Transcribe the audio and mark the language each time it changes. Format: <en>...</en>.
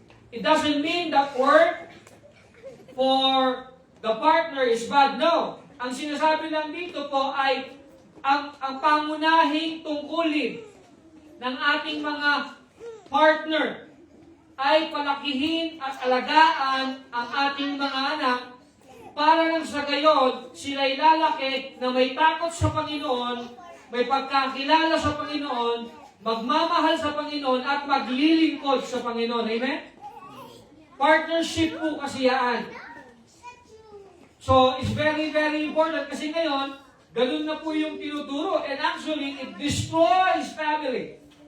<en>It doesn't mean that work for the partner is bad. No.</en> <tl>Ang sinasabi lang dito po ay ang pangunahing tungkulin ng ating mga partner ay palakihin at alagaan ang ating mga anak para nang sa gayon sila'y lalaki na may takot sa Panginoon, may pagkakilala sa Panginoon, magmamahal sa Panginoon at maglilingkod sa Panginoon. Amen? Partnership po kasi yan.</tl> <en>So, it's very, very important</en> <tl>kasi ngayon, ganun na po yung tinuturo</tl> <en>and actually, it destroys family.</en>